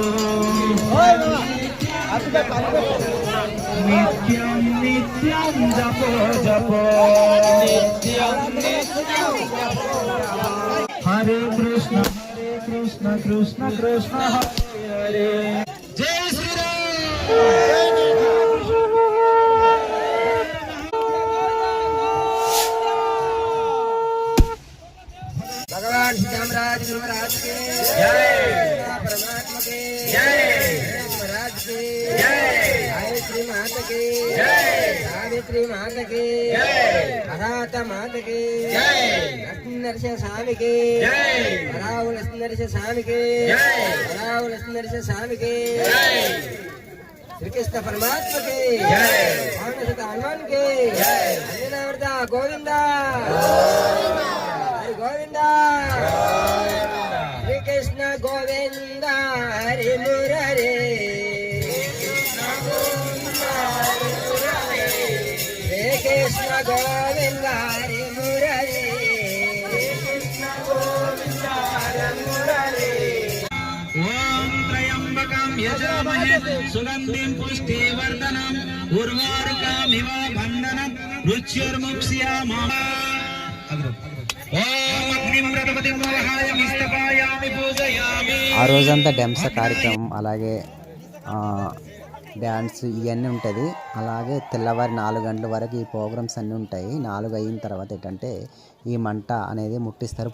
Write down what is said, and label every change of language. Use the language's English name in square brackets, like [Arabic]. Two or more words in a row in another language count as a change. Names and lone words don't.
[Hindi] नित्यं नित्यं जपो जपो हरे कृष्ण कृष्ण कृष्ण हरे हरे. जय श्रीराम. भगवान श्री रामराज महाराज के जय, परमात्मा के जय, महाराज के जय, गायत्री माता के जय, सावित्री माता के जय, हराता माता के जय, नरसिंह स्वामी के जय, राहुल नरसिंह स्वामी के जय, राहुल नरसिंह स्वामी के जय, श्री कृष्ण परमात्मा के जय, हनुमान के जय, गोविंदा गोविंदा हरे कृष्ण गोविंदा हरे मुरारे हरे कृष्ण गोविंदा हरे मुरारे [Sanskrit] ओम त्र्यंबकं यजामहे सुगंधिं पुष्टिवर्धनम् उर्वारुकमिव बन्धनं रुच्युर्मुक्ष्यामः. [Telugu] ఆ రోజంతా డెంస కార్యక్రమం, అలాగే డ్యాన్స్ ఇవన్నీ ఉంటుంది. అలాగే తెల్లవారి 4 గంటల వరకు ఈ ప్రోగ్రామ్స్ అన్నీ ఉంటాయి. 4 అయిన తర్వాత ఏంటంటే ఈ మంట అనేది ముట్టిస్తారు.